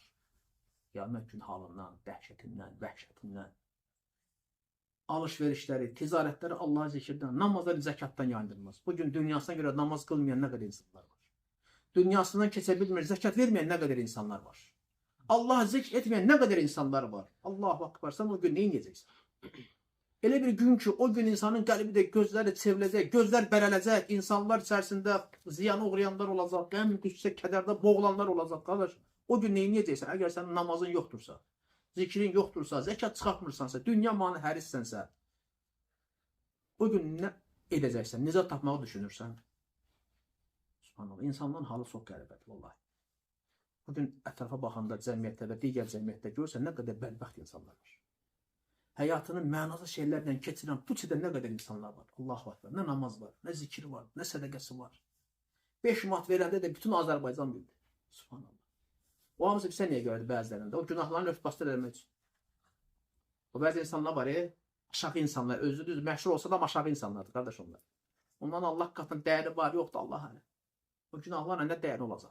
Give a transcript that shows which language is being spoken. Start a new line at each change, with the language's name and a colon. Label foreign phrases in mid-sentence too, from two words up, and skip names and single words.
Azerbaijani: Qiyamət gün halından, dəhşətindən, vəhşətindən. Alış-verişləri, ticarətləri Allah zikirdən, namazları zəkatdan yayındırmaz. Bugün dünyasına görə namaz qılmayan nə qədər insanlar var. Dünyasından keçə bilmir, zəkat verməyən nə qədər insanlar var. Allah zikr etməyən nə qədər insanlar var.
Arabic: Allahu akbar,
Azerbaijani: sən o gün nə edəcəksən? Elə bir gün ki, o gün insanın qəlbi də gözləri çevriləcək, gözlər bərələcək, insanlar içərisində ziyana uğrayanlar olacaq, qəm, qüssə, kədərdə boğulanlar olacaq, qardaş. O gün nə edəcəksən? Əgər sənin namazın yoxdursa, zikrin yoxdursa, zəkat çıxartmırsansa, dünya manı hərissənsə, o gün nə edəcəksən? Nicat tapmağı düşünürsən? Subhanallah, insanların halı çox qəribədir, vallahi. Bugün ətrafa baxanda cəmiyyətdə və digər cəmiyyətdə görürsən, nə qədər bədbəxt insanlar var. Həyatının mənasız şeylərlə keçirən bu çədə nə qədər insanlar var.
Arabic: Allahu akbar.
Azerbaijani: Nə namaz var, nə zikir var, nə sədaqəsi var. 5 manat verəndə də bütün Azərbaycan bildi. Subhanallah. O hamısı bizə niyə görədir bəzilərində? O günahlarını örtbasdır eləmək üçün. O bəzi insanlar var, aşağı insanlar, özü düz məşhur olsa da aşağı insanlardır, qardaş onlar. Ondan Allah qatında dəyəri var, yoxdur Allah hələ. O günahlarla nə dəyəri olacaq?